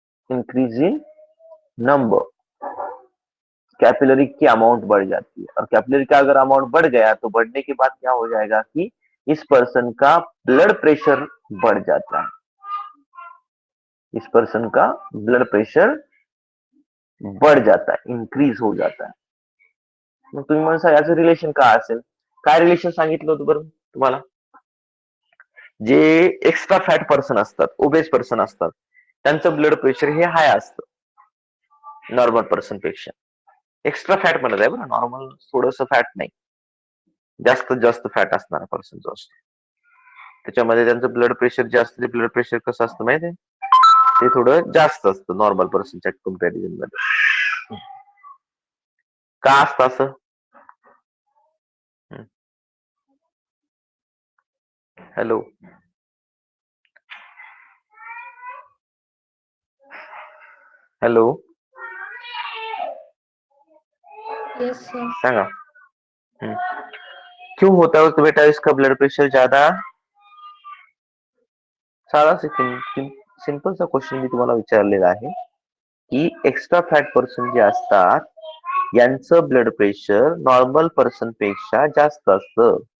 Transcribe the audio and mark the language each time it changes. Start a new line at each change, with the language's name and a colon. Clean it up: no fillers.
English: Increase in number.
Hindi: Capillary की amount बढ़ जाती है, और कैपिलरी का अगर अमाउंट बढ़ गया तो बढ़ने के बाद क्या हो जाएगा कि इस पर्सन का ब्लड प्रेशर बढ़ जाता है। इस पर्सन का ब्लड प्रेशर बढ़ जाता है, इंक्रीज हो जाता है।
Marathi: मग तुम्ही म्हणसा याचं रिलेशन काय असेल? काय रिलेशन सांगितलं होतं बरं तुम्हाला? जे एक्स्ट्रा फॅट पर्सन असतात, ओबेस पर्सन असतात, त्यांचं ब्लड प्रेशर हे हाय असतं नॉर्मल पर्सन पेक्षा। एक्स्ट्रा फॅट म्हणत आहे बरं, नॉर्मल थोडस फॅट नाही, जास्त जास्त फॅट असणारा पर्सन जो असतो त्याच्यामध्ये त्यांचं ब्लड प्रेशर जास्त, ते ब्लड प्रेशर कसं असतं माहिती आहे? ते थोडं जास्त असतं नॉर्मल पर्सनच्या कम्पॅरिझन मध्ये। का असतं असं? Hello, hello,
English: Yes, sir.
Marathi: सांगा। हम्म.
Hindi: क्यों होता है तो बेटा इसका ब्लड प्रेशर ज्यादा?
Marathi: साधा सिंपल सा क्वेश्चन मी तुम्हाला विचारलेला आहे की एक्स्ट्रा फॅट पर्सन जे असतात यांचं ब्लड प्रेशर नॉर्मल पर्सन पेक्षा जास्त असतं।